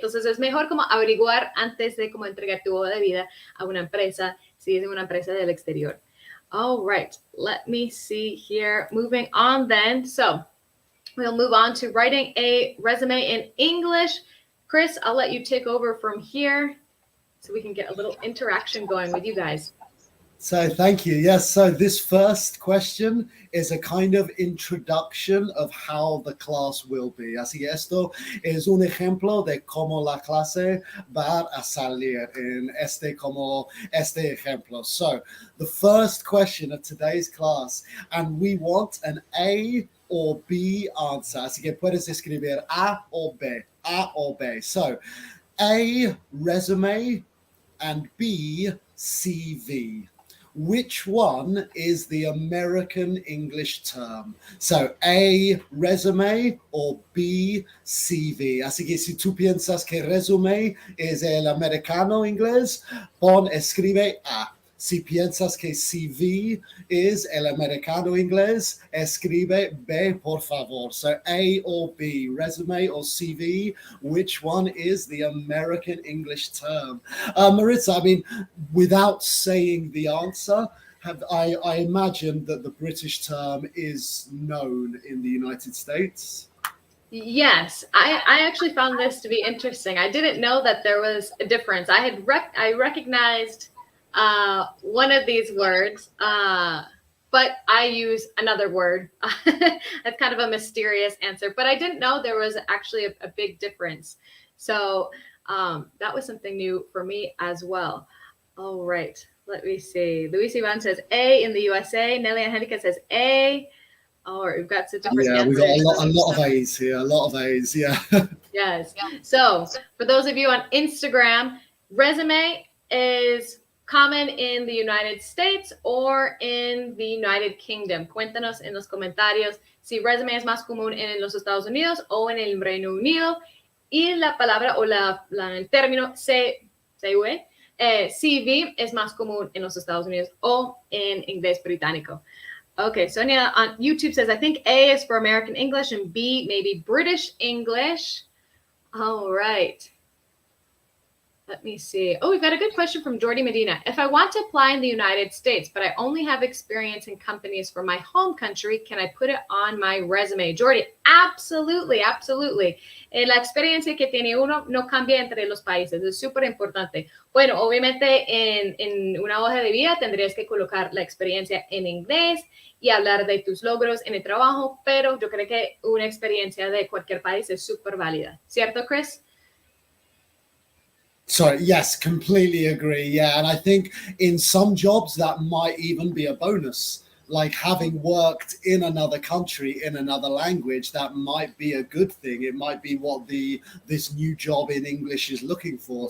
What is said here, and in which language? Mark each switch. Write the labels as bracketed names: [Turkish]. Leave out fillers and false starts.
[Spanish] Entonces es mejor como averiguar antes de como entregar tu hoja de vida a una empresa, si es una empresa del exterior. [English] All right, let me see here. Moving on then. So we'll move on to writing a resume in English. Chris, I'll let you take over from here so we can get a little interaction going with you guys. So thank you. Yes, so this first question is a kind of introduction of how the class will be. [Spanish] Así que esto es un ejemplo de cómo la clase va a salir en este ejemplo. [English] So the first question of today's class, and we want an A or B answer. [Spanish] Así que puedes escribir A o B, A o B. [English] So A, resume, and B, CV. Which one is the American English term? So A, resume, or B, CV. [Spanish] Así que si tú piensas que resume es el americano inglés, escribe A. Si piensas que CV [English] is [Spanish] el americano inglés, escribe B, por favor. [English] So A or B, resume or CV, which one is the American English term? Maritza, I mean, without saying the answer, I imagine that the British term is known in the United States. Yes, I actually found this to be interesting. I didn't know that there was a difference. I recognized one of these words, but I use another word. That's kind of a mysterious answer, but I didn't know there was actually a big difference. So that was something new for me as well. All right, let me see. Luis Ivan says A in the USA. Nelly Angelica says A. Oh, we've got some different Yeah, answers. we got a lot of A's here, a lot of A's, yeah. Yes. So for those of you on Instagram, resume is common in the United States or in the United Kingdom. [Spanish] Cuéntanos en los comentarios si resume es más común en los Estados Unidos o en el Reino Unido. Y la palabra o el término CV es más común en los Estados Unidos o en inglés británico. [English] Okay, Sonia on YouTube says, I think A is for American English and B maybe British English. All right. Let me see. Oh, we've got a good question from Jordi Medina. If I want to apply in the United States, but I only have experience in companies from my home country, can I put it on my resume? Jordi, absolutely, absolutely. [Spanish] La experiencia que tiene uno no cambia entre los países. Es súper importante. Bueno, obviamente en una hoja de vida tendrías que colocar la experiencia en inglés y hablar de tus logros en el trabajo, pero yo creo que una experiencia de cualquier país es súper válida. ¿Cierto, Chris? [English] Sorry, yes, completely agree. Yeah, and I think in some jobs that might even be a bonus. Like having worked in another country in another language, that might be a good thing. It might be what this new job in English is looking for.